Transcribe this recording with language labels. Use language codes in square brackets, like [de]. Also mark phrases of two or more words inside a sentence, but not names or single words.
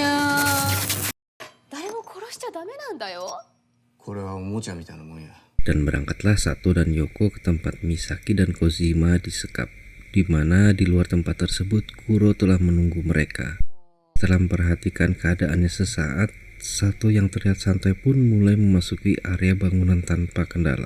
[ja] 誰も殺しちゃダメなんだよ。これはおもちゃみたいなもんや。 [id] Dan berangkatlah Sato dan Yoko ke tempat Misaki dan Kojima disekap, di mana di luar tempat tersebut Kuro telah menunggu mereka. Setelah memperhatikan keadaannya sesaat, Sato yang terlihat santai pun mulai memasuki area bangunan tanpa kendala.